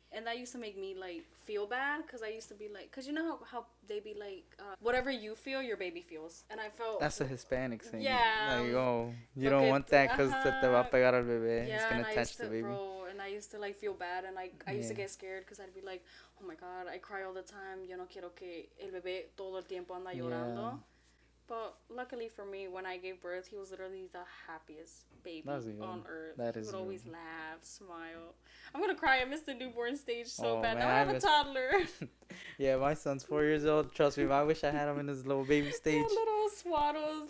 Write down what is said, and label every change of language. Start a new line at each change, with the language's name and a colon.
English: And that used to make me like feel bad because I used to be like, because you know how they be like, whatever you feel, your baby feels. And I felt that's a Hispanic thing. Yeah. Like oh, you don't want that because
Spanish: se te va a pegar al bebé.
English: Yeah, It's gonna touch the baby. Bro, and I used to like feel bad, and I used to get scared because I'd be like, oh my god, I cry all the time.
Spanish: Yo no quiero que el bebé todo el tiempo anda llorando.
English: But luckily for me, when I gave birth, he was literally the happiest baby on earth. He would always laugh, smile. I'm gonna cry. I missed the newborn stage so bad. Man, now I have a toddler. Yeah, my son's 4 years old. Trust me, I wish I had him in his little baby stage. Yeah, little swaddles.